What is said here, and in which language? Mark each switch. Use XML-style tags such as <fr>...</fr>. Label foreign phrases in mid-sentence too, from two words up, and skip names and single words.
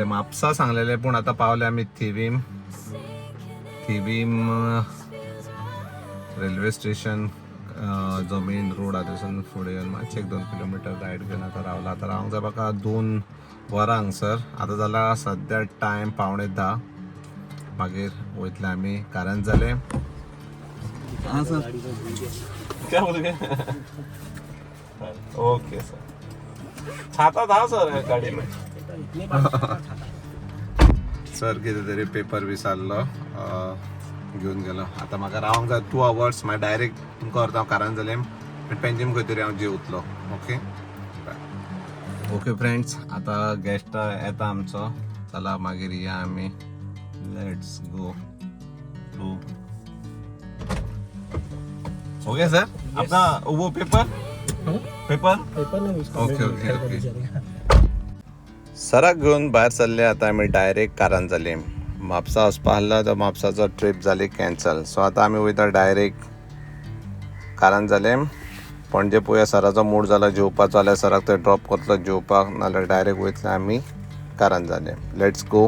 <kok>म्हापसा सांगलेले पूण आतां पावले आमी थिवीम रेल्वे स्टेशन. जो मेन रोड आहा थंयसून फुडें येवन मातशें 1-2 किलोमिटर रायड घेवन आतां रावला. आतां रावंक जाय म्हाका 2 वरां हांगसर. आतां जाला सद्या टायम 9:15. मागीर वयतले आमी कारण जालें.</kok> <hi>हां सर, क्या बोलगे?</hi> <en>Okay sir.</en> <hi>छाता था सर गाडी में.</hi> <kok>सर कितें तरी पेपर विसारलो घेवन गेलो. आतां म्हाका रावंक जाय 2 आवर्स. मागीर डायरेक्ट तुमकां व्हरता हांव कारण जालें. पेंजीम खंय तरी हांव जेवतलो. ओके.</kok> <en>Okay friends,</en> <kok>आतां गेस्ट येता आमचो. चला मागीर या आमी.</kok> <en>Let's go to okay</en> <hi>सर अपना वो पेपर पेपर पेपर नाही उसका ओके, मैं ओके, कर ओके. दीजिएगा.</hi> <kok>सराक घेऊन भायर सरले आता आमी डायरेक्ट कारान जाली म्हापसा वचपा आसला तर म्हापसाचो ट्रीप जाली कॅन्सल सो आतां आमी वयता डायरेक्ट कारान जाले पणजे पळोवया सराचो मूड जाला जेवपाचो जाल्यार सराक थंय ड्रॉप करतलो जेवपाक नाल्यार डायरेक्ट वयतले आमी कारान जाले</kok> <en>Let's go.</en>